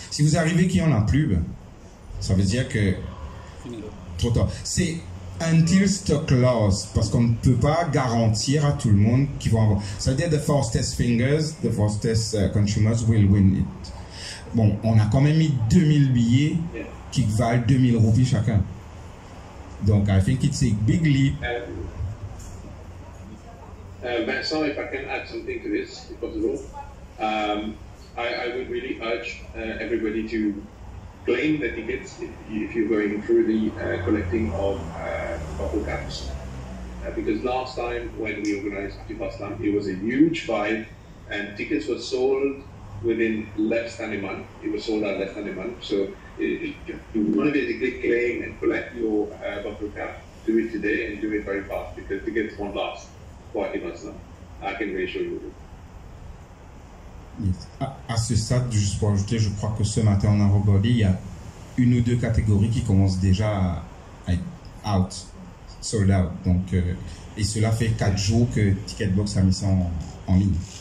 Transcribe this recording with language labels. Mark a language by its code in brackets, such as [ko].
[fr] Si vous arrivez qu'il n'y en a plus, ça veut dire que trop tard. C'est [en] until stock loss, [fr] parce qu'on ne peut pas garantir à tout le monde qu'ils vont avoir. Ça veut dire [en] the fastest fingers, the fastest consumers will win it. [fr] Bon, on a quand même mis 2000 billets qui valent 2000 roupies chacun. [en] Donc, I think it's a big leap. Vincent, if I can add something to this, if possible, I would really urge everybody to claim the tickets if you're going through the collecting of bottle caps. Because last time when we organized Activaslam, it was a huge fight and tickets were sold within less than a month. It was sold out less than a month. So if you want to basically claim and collect your bottle cap, do it today and do it very fast because tickets won't last for Activaslam. I can reassure you. [fr] À ce stade, juste pour ajouter, je crois que ce matin on a regardé, il y a une ou deux catégories qui commencent déjà à être out, sold out. Donc, et cela fait 4 jours que Ticketbox a mis ça en ligne.